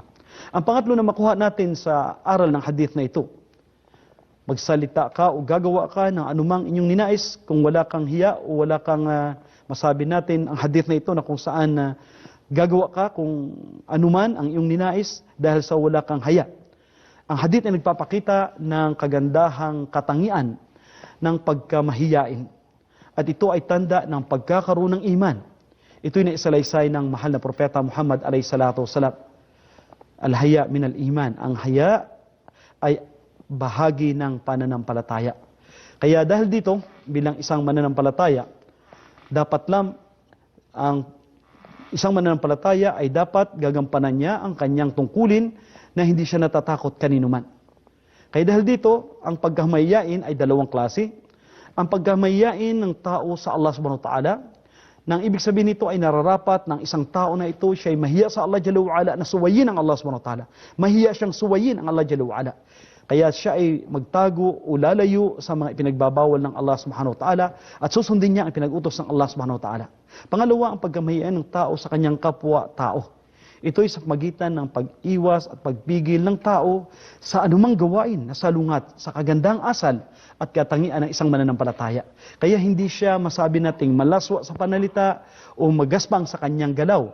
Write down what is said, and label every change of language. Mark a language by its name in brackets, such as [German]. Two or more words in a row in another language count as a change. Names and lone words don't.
[Filipino] Ang pangatlo na makuha natin sa aral ng hadith na ito, magsalita ka o gagawa ka ng anumang inyong ninais kung wala kang hiya o wala kang masabi natin ang hadith na ito na kung saan gagawa ka kung anuman ang iyong ninais dahil sa wala kang haya. Ang hadith ay nagpapakita ng kagandahang katangian ng pagkamahiyain. At ito ay tanda ng pagkakaroon ng iman. Ito'y naisalaysay ng mahal na Propeta Muhammad [Arabic] عليه الصلاة والسلام. الحياء من الإيمان. [Filipino] Ang haya ay bahagi ng pananampalataya. Kaya dahil dito, bilang isang mananampalataya, dapat lang ang isang mananampalataya ay dapat gagampanan niya ang kanyang tungkulin na hindi siya natatakot kanino man. Kaya dahil dito, ang pagkamahiyain ay dalawang klase. Ang pagkamahiyain ng tao sa Allah [Arabic] سبحانه وتعالى, [Filipino] nang ibig sabihin nito ay nararapat ng isang tao na ito, siya ay mahiya sa Allah [Arabic] جل وعلا [Filipino] na suwayin ang Allah [Arabic] سبحانه وتعالى. [Filipino] Mahiya siyang suwayin ang Allah [Arabic] جل وعلا. [Filipino] Kaya siya ay magtago o lalayo sa mga ipinagbabawal ng Allah [Arabic] سبحانه وتعالى [Filipino] at susundin niya ang pinag-utos ng Allah [Arabic] سبحانه وتعالى. [Filipino] Pangalawa, ang pagkamahiyain ng tao sa kanyang kapwa-tao. Ito'y sa pagitan ng pag-iwas at pagpigil ng tao sa anumang gawain na salungat sa kagandang asal at katangian ng isang mananampalataya. Kaya hindi siya masabi nating malaswa sa panalita o magaspang sa kanyang galaw.